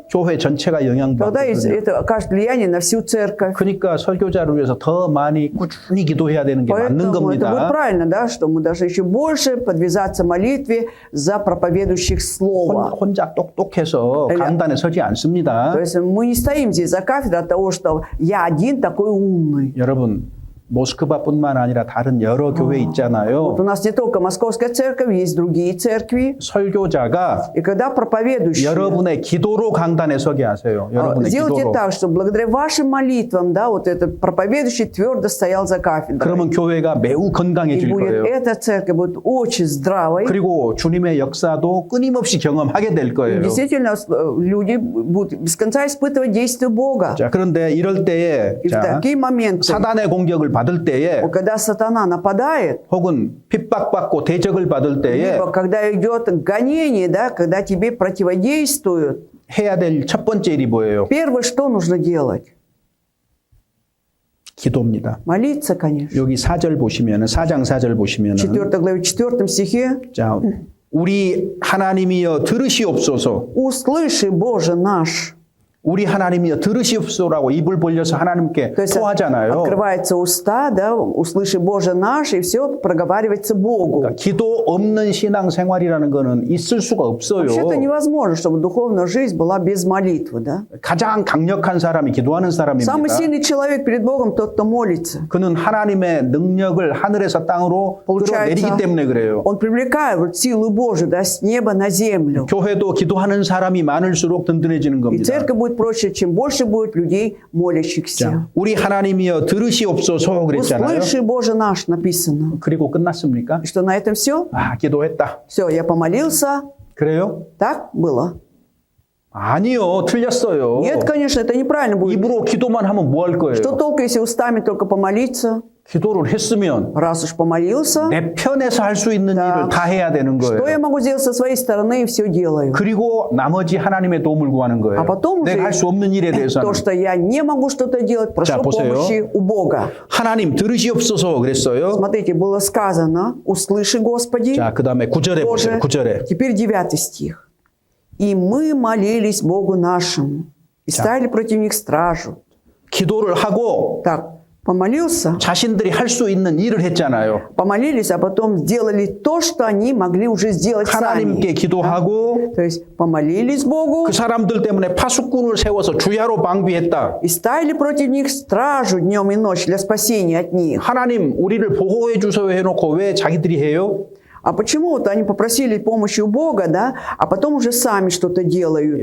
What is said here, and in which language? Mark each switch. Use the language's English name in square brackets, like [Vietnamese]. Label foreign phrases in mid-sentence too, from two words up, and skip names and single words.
[Korean] 교회 전체가 [Russian] тогда [Korean] 영향받거든요. [Russian] это окажет влияние на всю церковь. [Korean] 그러니까 설교자를 위해서 더 많이 꾸준히 기도해야 되는 게 맞는 [Russian] Поэтому это будет [Korean] 겁니다. [Russian] правильно, да, что мы должны еще больше подвязаться молитве за проповедующих слова. [Korean] 혼자 똑똑해서 강단에 서지 않습니다. [Russian] То есть мы не стоим здесь за кафедрой от того, что я один такой умный. [Korean] 여러분 모스크바뿐만 아니라 다른 여러 교회 있잖아요. [Russian] Вот у нас не только Московская церковь, есть другие церкви. [Korean] 설교자가 [Russian] И когда проповедующие, [Korean] 여러분의 기도로 강단에 서게 하세요. 여러분의 [Russian] сделайте [Korean] 기도로. [Russian] так, чтобы благодаря вашим молитвам, да, вот этот проповедующий твердо стоял за кафедрой. [Korean] 그러면 교회가 매우 [Russian] И [Korean] 건강해질 [Russian] будет, [Korean] 거예요. [Russian] эта церковь будет очень здравой. [Korean] 그리고 주님의 역사도 끊임없이 경험하게 될 [Russian] И [Korean] 거예요. [Russian] действительно, люди будут без конца испытывать действие Бога. [Korean] 자, 그런데 이럴 때에 [Russian] И в [Korean] 자, [Russian] такие моменты, [Korean] 사단의 공격을 받을 때에 [Russian] когда сатана нападает, [Korean] 혹은 핍박받고 대적을 받을 때에 [Russian] либо когда идет гонение, да, когда тебе противодействуют, [Korean] 해야 될 첫 번째 일이 뭐예요? [Russian] Первое, что нужно делать? [Korean] 기도입니다. [Russian] Молиться, конечно. [Korean] 여기 4절 보시면은 4장 4절 보시면은 [Russian] 4 главе 4 стихе. [Korean] 자, 우리 하나님이여 들으시옵소서. [Russian] «Услыши, Боже наш». [Korean] 우리 하나님이여 들으시옵소서라고 입을 벌려서 하나님께 [Russian] То есть [Korean] 토하잖아요. [Russian] открывается уста, да, «Услыши, Боже наш», и все проговаривается Богу. [Korean] 그러니까 기도 없는 신앙 생활이라는 거는 있을 수가 없어요. [Russian] Вообще-то невозможно, чтобы духовная жизнь была без молитвы, да? [Korean] 가장 강력한 사람이 기도하는 [Russian] Самый [Korean] 사람입니다. [Russian] сильный человек перед Богом тот, кто молится. [Korean] 그는 하나님의 능력을 하늘에서 땅으로 끌어내리기 때문에 그래요. [Russian] Он привлекает вот силу Божию, да, с неба на землю. [Korean] 교회도 기도하는 사람이 많을수록 든든해지는 [Russian] И [Korean] 겁니다. [Russian] церковь будет проще, чем больше будет людей молящихся. [Korean] 자, 우리 하나님이여 들으시옵소서 그랬잖아요. [Russian] «Услыши, Боже наш» написано. [Korean] 그리고 끝났습니까? [Russian] И что, на этом все? [Korean] 아, 기도했다. [Russian] Все, я помолился. [Korean] 그래요? [Russian] Так было? [Korean] 아니요, 틀렸어요. [Russian] Нет, конечно, это неправильно будет. [Korean] 입으로 기도만 하면 뭐 할 거예요? [Russian] Что толку, если устами только помолиться? [Korean] 기도를 했으면 [Russian] Раз уж помолился, [Korean] 내 편에서 할 수 있는 [Russian] Да. [Korean] 일을 다 해야 되는 [Russian] что я [Korean] 거예요. [Russian] могу сделать со своей стороны, и все делаю. [Korean] 그리고 나머지 하나님의 도움을 구하는 거예요. [Russian] А потом уже [Korean] 내가 할 수 없는 일에 대해서는. [Russian] то, что я не могу что-то делать, прошу [Korean] 자, 보세요. [Russian] помощи у Бога. [Korean] 하나님 들으시옵소서 그랬어요. [Russian] Смотрите, было сказано, услыши, Господи. [Korean] 자, 그 다음에 9절에 보세요. [Russian] Боже. [Korean] 9절에. [Russian] Теперь 9 стих. И мы молились Богу нашему, и ставили против них стражу. [Korean] 기도를 하고 [Russian] Так, помолился, [Korean] 자신들이 할 수 있는 일을 했잖아요. [Russian] помолились, а потом сделали то, что они могли уже сделать [Korean] 하나님께 [Russian] сами. [Korean] 기도하고 [Russian] То есть помолились Богу [Korean] 그 사람들 때문에 파수꾼을 세워서 주야로 방비했다. [Russian] и ставили против них стражу днем и ночью для спасения от них. [Korean] 하나님 우리를 보호해 주세요 해놓고 왜 자기들이 해요? [Russian] А почему вот они попросили помощи у Бога, да, а потом уже сами что-то делают?